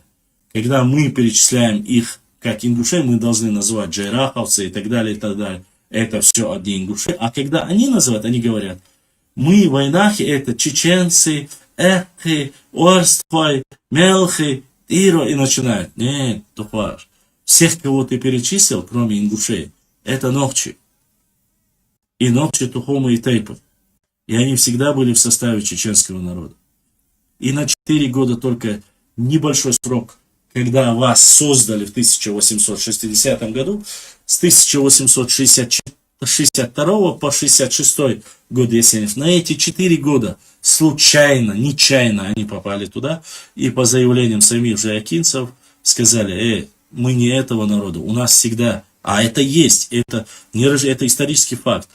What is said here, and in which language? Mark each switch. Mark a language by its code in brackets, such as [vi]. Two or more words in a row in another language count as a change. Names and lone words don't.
[ru] Когда мы перечисляем их как ингушей, мы должны называть джайраховцы и так далее, и так далее. Это все одни ингуши. А когда они называют, они говорят, мы войнахи это чеченцы, эхи, орствай, мелхи, иро, и начинают. Нет, тухваш. Всех, кого ты перечислил, кроме ингушей, это нохчи. И нохчи, тухомы и тайпы. И они всегда были в составе чеченского народа. И на 4 года только небольшой срок, когда вас создали в 1860 году, с 1862 по 66 год, если на эти 4 года случайно, нечаянно они попали туда, и по заявлениям самих же акинцев сказали, мы не этого народа, у нас всегда, а это есть, это исторический факт.